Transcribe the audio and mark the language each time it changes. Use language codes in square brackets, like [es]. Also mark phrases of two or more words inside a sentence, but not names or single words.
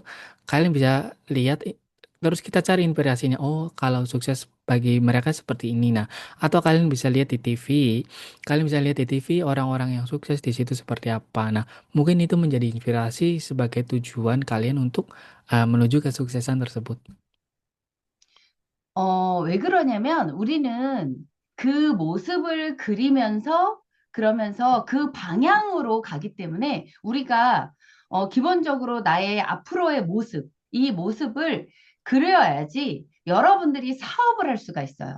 [id] Kalian bisa lihat, terus kita cari inspirasinya. Oh, kalau sukses bagi mereka seperti ini. Nah, atau kalian bisa lihat di TV. Kalian bisa lihat di TV orang-orang yang sukses di situ seperti apa. Nah, mungkin itu menjadi inspirasi sebagai tujuan kalian untuk menuju kesuksesan tersebut. [ko] 왜 그러냐면 우리는 그 모습을 그리면서 그러면서 그 방향으로 가기 때문에 우리가 기본적으로 나의 앞으로의 모습, 이 모습을 그려야지 여러분들이 사업을 할 수가 있어요.